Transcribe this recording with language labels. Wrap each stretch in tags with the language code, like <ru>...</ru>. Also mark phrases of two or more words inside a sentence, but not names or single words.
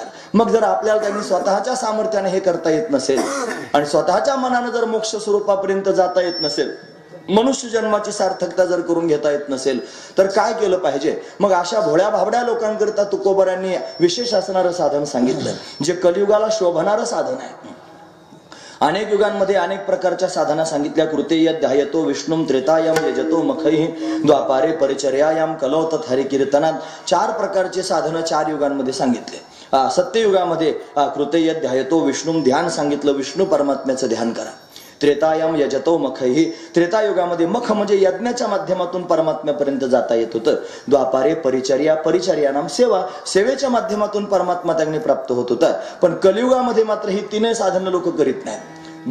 <mr>मग जर आपल्याला त्यांनी स्वतःच्या सामर्थ्याने हे करता येत नसेल, आणि स्वतःच्या मनानं जर मोक्ष स्वरूपापर्यंत जाता येत नसेल, मनुष्य जन्माची सार्थकता जर करून घेता येत नसेल तर काय केलं पाहिजे? मग अशा भोळ्या भाबड्या लोकांकरता तुकोबरांनी विशेष असणारं साधन सांगितलं, जे कलियुगाला शोभणारं साधन आहे. अनेक युगांमध्ये अनेक प्रकारच्या साधना सांगितल्या.</mr> <sa>कृते ध्यायतो विष्णुम त्रेतायम यजतो मखैः द्वापारे परिचर्यायाम कलौतत हरिकीर्तनात</sa> <mr>4 प्रकारचे साधनं 4 युगांमध्ये सांगितले. सत्ययुगामध्ये</mr> <sa>कृते ध्यायतो विष्णुम</sa> <mr>ध्यान सांगितलं, विष्णू परमात्म्याचं ध्यान करा.</mr> <sa>त्रेतायम यजतो मखैः</sa> <mr>त्रेतायुगामध्ये मख म्हणजे यज्ञाच्या माध्यमातून परमात्म्यापर्यंत जाता येत होतं.</mr> <sa>द्वापारे परिचर्या</sa> <mr>नाम सेवा, सेवेच्या माध्यमातून परमात्मा त्यांनी प्राप्त होत होता. पण कलियुगामध्ये मात्र ही 3 साधनं लोक करीत नाहीत.</mr>